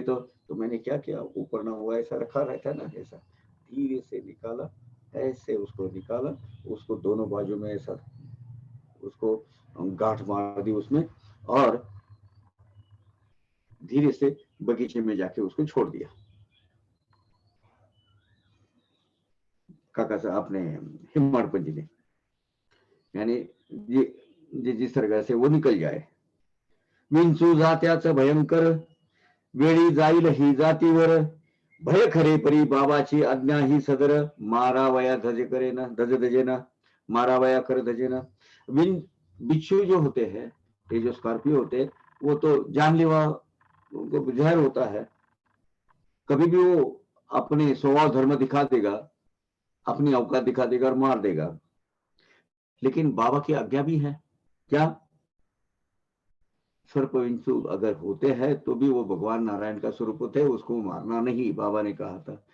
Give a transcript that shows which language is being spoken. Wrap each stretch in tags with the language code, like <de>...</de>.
<hi>तो मैंने क्या किया, ऊपर ना हुआ ऐसा रखा रहता ना, ऐसा धीरे से निकाला, ऐसे उसको निकाला, उसको दोनों बाजू में ऐसा उसको गांठ मार दी उसमें, और धीरे से बगीचे में जाके उसको छोड़ दिया। काका साहब अपने हिम्मत जी ने, यानी जिस तरह से वो निकल जाए।</hi> <mr>विंचू जात्याचं भयंकर, वेळी जाईल ही जातीवर, भय खरे परी बाबाची आज्ञा ही सदर, मारावया धज करेना धज धजेना, मारावया कर धजेना।</mr> <hi>बिच्छू जो होते हैं, ये जो स्कॉर्पियो होते हैं, वो तो जानलेवा जहर होता है, कभी भी वो अपने स्वभाव धर्म दिखा देगा, अपनी औकात दिखा देगा और मार देगा। लेकिन बाबा की आज्ञा भी है, क्या, सर्पविंचु अगर होते हैं तो भी वो भगवान नारायण का स्वरूप होते हैं, उसको मारना नहीं, बाबा ने कहा था।</hi>